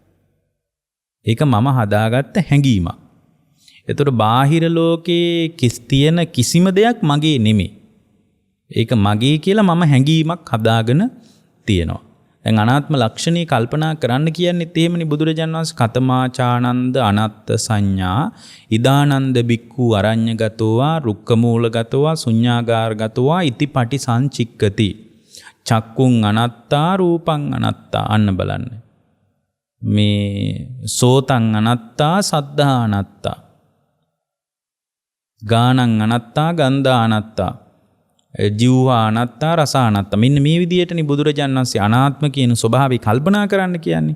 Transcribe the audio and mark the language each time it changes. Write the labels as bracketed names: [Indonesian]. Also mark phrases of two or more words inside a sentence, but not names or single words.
[Sinhala] ඒක මම හදාගත්ත හැඟීමක්. ඒතර බාහිර ලෝකේ තියෙන කිසිම දෙයක් මගේ නෙමෙයි. ඒක මගේ කියලා මම හැඟීමක් හදාගෙන තියෙනවා. දැන් අනාත්ම ලක්ෂණේ කල්පනා කරන්න කියන්නේ තේමනි බුදුරජාණන් වහන්සේ [Pali] කතමාචානන්ද අනත්ත සංඥා ඉදානන්ද බික්ඛු අරඤ්‍යගතෝවා රුක්කමූලගතෝවා ශුඤ්ඤාගාරගතෝවා ඉතිපටි සංචික්කති චක්කුං අනත්තා රූපං අනත්තා. [Sinhala] අන්න බලන්න මේ [Pali] සෝතං අනත්තා සද්ධා අනත්තා ගානං අනත්තා ගන්ධා අනත්තා ජීවා අනත්තා රස අනත්තා. [Sinhala] මෙන්න මේ විදිහටනේ බුදුරජාණන් වහන්සේ අනාත්ම කියන ස්වභාවය කල්පනා කරන්න කියන්නේ.